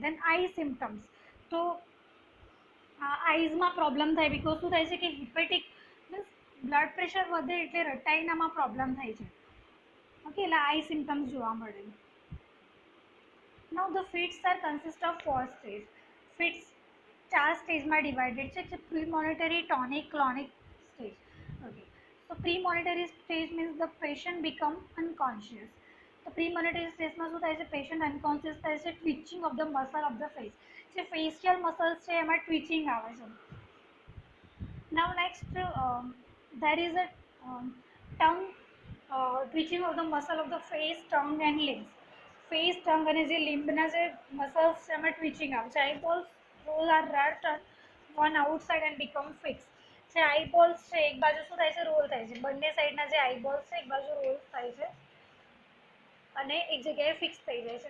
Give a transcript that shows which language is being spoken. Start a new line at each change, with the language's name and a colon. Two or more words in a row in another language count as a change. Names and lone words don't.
English: Then eye symptoms,
Gujarati: તો આઈઝમાં પ્રોબ્લેમ થાય બિકોઝ શું થાય છે કે
English: hepatic means blood pressure
Gujarati: વધે એટલે રટાઈનામાં પ્રોબ્લેમ થાય છે.
English: ઓકે, એટલે eye symptoms
Gujarati: જોવા મળે.
English: Now the fits are consist of 4 stage.
Gujarati: ફિટ્સ 4 સ્ટેજમાં ડિવાઇડેડ છે, જે
English: premonitory, tonic, clonic stage.
Gujarati: ઓકે,
English: so premonitory stage means the patient become unconscious.
Gujarati: તો પ્રીમોનિટરી સ્ટેજમાં શું થાય છે,
English: patient unconscious
Gujarati: થાય છે,
English: twitching of the muscle of the face,
Gujarati: જે
English: facial muscles
Gujarati: છે એમાં ટ્વિચિંગ આવે છે.
English: Now next there is a tongue twitching of the muscle of the face, tongue and limbs.
Gujarati: ફેસ, ટંગ અને જે લિમ્બના જે મસલ્સ છે એમાં ટ્વિચિંગ આવે છે.
English: Eyeballs roll or rear one outside and become fix.
Gujarati: જે આઈબોલ્સ છે એક બાજુ શું થાય છે, રોલ થાય છે, બંને સાઈડના જે આઈબોલ્સ છે એક બાજુ રોલ થાય છે અને એક જગ્યાએ ફિક્સ થઈ જાય છે.